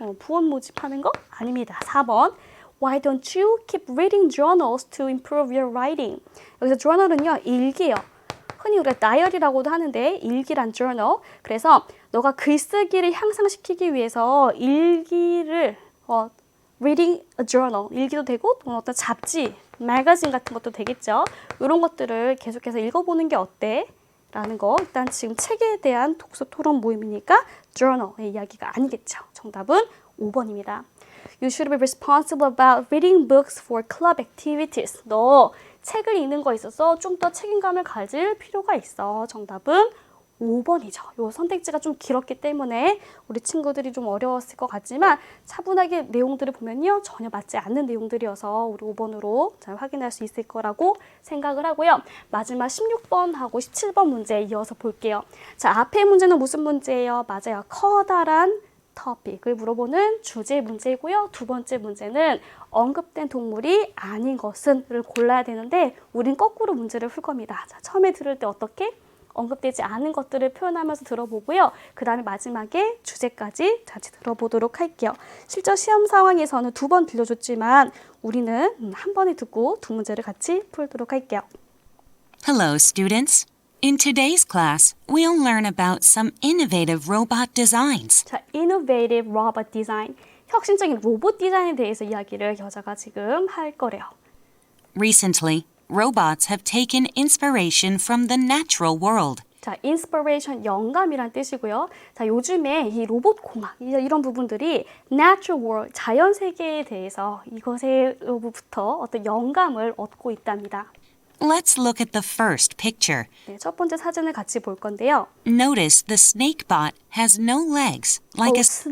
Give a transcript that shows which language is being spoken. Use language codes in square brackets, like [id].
[ko] 부원 모집하는 거? 아닙니다. 4번. [en] Why don't you keep reading journals to improve your writing? [ko] 여기서 journal은요, 일기예요. 흔히 우리가 다이어리라고도 하는데 일기란 journal. 그래서 너가 글쓰기를 향상시키기 위해서 일기를 [en] reading a journal, [ko] 일기도 되고 또는 어떤 잡지, 매거진 같은 것도 되겠죠. 이런 것들을 계속해서 읽어보는 게 어때? 라는 거. 일단 지금 책에 대한 독서 토론 모임이니까 journal의 이야기가 아니겠죠. 정답은 5번입니다. [en] You should be responsible about reading books for club activities. [ko] 너 책을 읽는 거에 있어서 좀 더 책임감을 가질 필요가 있어. 정답은 5번이죠. 요 선택지가 좀 길었기 때문에 우리 친구들이 좀 어려웠을 것 같지만 차분하게 내용들을 보면요. 전혀 맞지 않는 내용들이어서 우리 5번으로 잘 확인할 수 있을 거라고 생각을 하고요. 마지막 16번하고 17번 문제 이어서 볼게요. 자, 앞에 문제는 무슨 문제예요? 맞아요. 커다란 토픽을 물어보는 주제 문제이고요. 두 번째 문제는 언급된 동물이 아닌 것은을 골라야 되는데 우린 거꾸로 문제를 풀 겁니다. 자, 처음에 들을 때 어떻게? 언급되지 않은 것들을 표현하면서 들어보고요. 그 다음에 마지막에 주제까지 같이 들어보도록 할게요. 실전 시험 상황에서는 2번 들려줬지만 우리는 한 번에 듣고 두 문제를 같이 풀도록 할게요. [en] Hello, students. In today's class, we'll learn about some innovative robot designs. [ko] 자, [en] innovative robot design. [ko] 혁신적인 로봇 디자인에 대해서 이야기를 여자가 지금 할 거래요. [en] Recently, robots have taken inspiration from the natural world. [ko] 자, inspiration, 영감이란 뜻이고요. 자, 요즘에 이 로봇 공학, 이런 부분들이 natural world, 자연 세계에 대해서 이것으로부터 어떤 영감을 얻고 있답니다. [en] Let's look at the first picture. [ko] 네, 첫 번째 사진을 같이 볼 건데요. [en] Notice the snakebot has no legs, like a